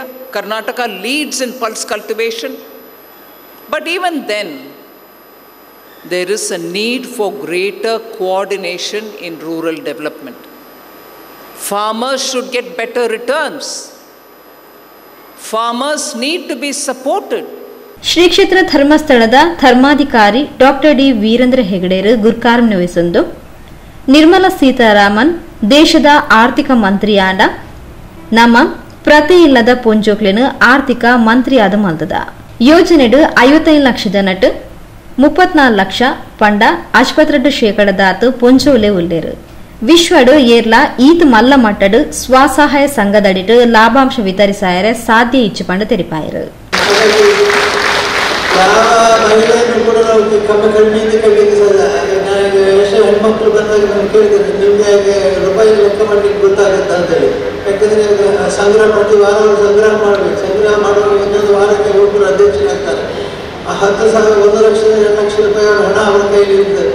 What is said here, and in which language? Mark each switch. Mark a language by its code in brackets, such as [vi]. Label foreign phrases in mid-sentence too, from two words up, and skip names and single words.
[en] Karnataka leads in pulse cultivation. But even then, there is a need for greater coordination in rural development. Farmers should get better returns. Farmers need to be supported. [kn] ಶ್ರೀ ಕ್ಷೇತ್ರ ಧರ್ಮಸ್ಥಳದ ಧರ್ಮಾಧಿಕಾರಿ ಡಾಕ್ಟರ್ ಡಿ ವೀರೇಂದ್ರ ಹೆಗಡೆರು ಗುರುಕಾರ್ಯ ವಹಿಸಿದ್ದು [tcy] ನಿರ್ಮಲಾ ಸೀತಾರಾಮನ್ ದೇಶದ ಆರ್ಥಿಕ ಮಂತ್ರಿಯಾದ ನಮ್ಮ ಪ್ರತಿ ಇಲ್ಲದ ಪೊಂಜೋಕ್ಲೆನು ಆರ್ಥಿಕ ಮಂತ್ರಿಯಾದ ಮಲ್ತದ ಯೋಜನೆಡು 55 ಲಕ್ಷದ ನಟು 34 ಲಕ್ಷ ಪಂಡ 82% ಪೊಂಜೋಲೆ ಉಳ್ಳೇರು ವಿಶ್ವಡು ಏರ್ಲ ಈತ್ ಮಲ್ಲ ಮಟ್ಟಡು ಸ್ವಸಹಾಯ ಸಂಘದಡಿಟ್ಟು ಲಾಭಾಂಶ ವಿತರಿಸಾಯರೆ ಸಾಧ್ಯ ಇಚ್ಚು ಪಂಡ ತೆರಿಪಾಯರು. [kn] ಹೆಣ್ಮಕ್ಳು ಬಂದಾಗ ನಾನು ಕೇಳಿದ್ದೇನೆ, ನಿಮಗೆ ರೂಪಾಯಿ ಲೆಕ್ಕ ಮಾಡಲಿಕ್ಕೆ ಗೊತ್ತಾಗುತ್ತೆ ಅಂತೇಳಿ. ಯಾಕಂದರೆ ಸಂಗ್ರಹ ಪ್ರತಿ ವಾರ ಸಂಗ್ರಹ ಮಾಡಬೇಕು. ಸಂಗ್ರಹ ಮಾಡುವಾಗ ಒಂದೊಂದು ವಾರಕ್ಕೆ ಒಬ್ಬರು ಅಧ್ಯಕ್ಷರಾಗ್ತಾರೆ. ಆ 10,000 1 ಲಕ್ಷ 2 ಲಕ್ಷ ರೂಪಾಯಿ ಹಣ ಅವರ ಕೈಲಿ ಇರ್ತದೆ.